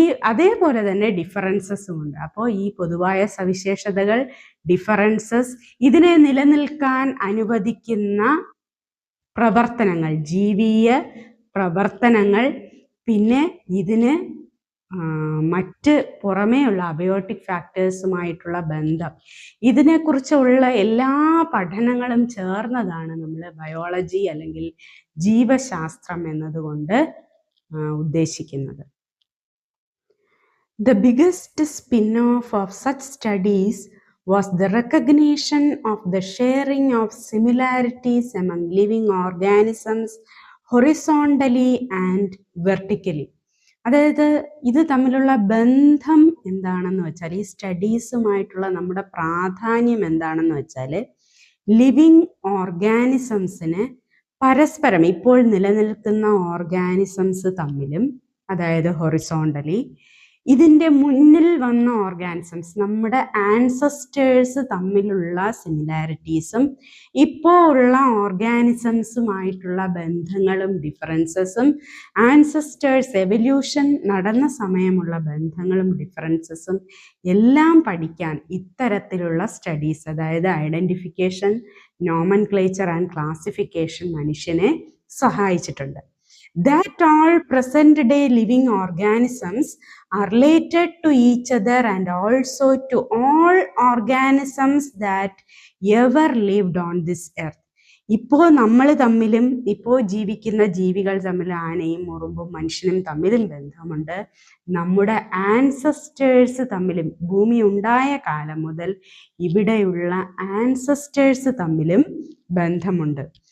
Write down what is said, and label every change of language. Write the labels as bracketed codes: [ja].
[ml] അതേപോലെ തന്നെ ഡിഫറൻസസും ഉണ്ട്. അപ്പോൾ ഈ പൊതുവായ സവിശേഷതകൾ, ഡിഫറൻസസ്, ഇതിനെ നിലനിൽക്കാൻ അനുവദിക്കുന്ന പ്രവർത്തനങ്ങൾ, ജീവിയ പ്രവർത്തനങ്ങൾ, പിന്നെ ഇതിന് മറ്റ് പുറമേയുള്ള അബയോട്ടിക് ഫാക്ടേഴ്സുമായിട്ടുള്ള ബന്ധം, ഇതിനെക്കുറിച്ചുള്ള എല്ലാ പഠനങ്ങളും ചേർന്നതാണ് നമ്മൾ ബയോളജി അല്ലെങ്കിൽ ജീവശാസ്ത്രം എന്നതുകൊണ്ട് ഉദ്ദേശിക്കുന്നത്. [en] The biggest spin-off of such studies was the recognition of the sharing of similarities among living organisms horizontally and vertically. [ml] അതായത് ഇത് തമ്മിലുള്ള ബന്ധം എന്താണെന്ന് വെച്ചാൽ, ഈ സ്റ്റഡീസുമായിട്ടുള്ള നമ്മുടെ പ്രാധാന്യം എന്താണെന്ന് വെച്ചാൽ, ലിവിങ് ഓർഗാനിസംസിന് പരസ്പരം, ഇപ്പോൾ നിലനിൽക്കുന്ന ഓർഗാനിസംസ് തമ്മിലും, അതായത് ഹൊറിസോണ്ടലി, ഇതിൻ്റെ മുന്നിൽ വന്ന ഓർഗാനിസംസ്, നമ്മുടെ ആൻസസ്റ്റേഴ്സ് തമ്മിലുള്ള സിമിലാരിറ്റീസും ഇപ്പോൾ ഉള്ള ഓർഗാനിസംസുമായിട്ടുള്ള ബന്ധങ്ങളും ഡിഫറൻസസും, ആൻസസ്റ്റേഴ്സ് എവല്യൂഷൻ നടന്ന സമയമുള്ള ബന്ധങ്ങളും ഡിഫറൻസസും എല്ലാം പഠിക്കാൻ ഇത്തരത്തിലുള്ള സ്റ്റഡീസ്, അതായത് ഐഡൻറ്റിഫിക്കേഷൻ, നോമൻക്ലേച്ചർ ആൻഡ് ക്ലാസിഫിക്കേഷൻ മനുഷ്യനെ സഹായിച്ചിട്ടുണ്ട്. [en] That all present day living organisms are related to each other and also to all organisms that ever lived on this earth. [ml] ഇപ്പോൾ നമ്മൾ തമ്മിലും ഇപ്പോൾ ജീവിക്കുന്ന ജീവികൾ തമ്മിൽ, ആനയും ഉറുമ്പും മനുഷ്യനും തമ്മിലും ബന്ധമുണ്ട്. നമ്മുടെ ആൻസസ്റ്റേഴ്സ് തമ്മിലും, ഭൂമി ഉണ്ടായ കാലം മുതൽ ഇവിടെയുള്ള ആൻസസ്റ്റേഴ്സ് തമ്മിലും ബന്ധമുണ്ട്.